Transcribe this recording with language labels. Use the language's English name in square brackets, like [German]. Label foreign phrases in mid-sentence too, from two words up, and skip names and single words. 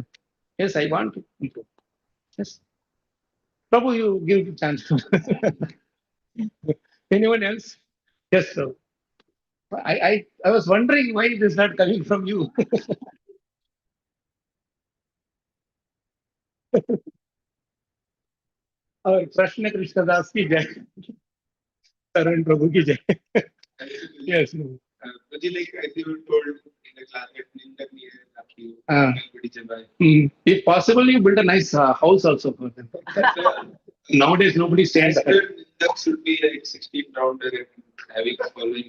[English] Yes, I want to improve. Yes. Prabhu, you give the chance. Anyone else? Yes, sir. I was wondering why it is not coming from you. [Hindi] और कृष्ण कृष्ण दास की जय, शरण प्रभु की जय. [English] Yes. But like as you told in the class that Ninda If possible, you build a nice house also for them. Nowadays, nobody stays there. Ninda should be like 16 rounder and having a following.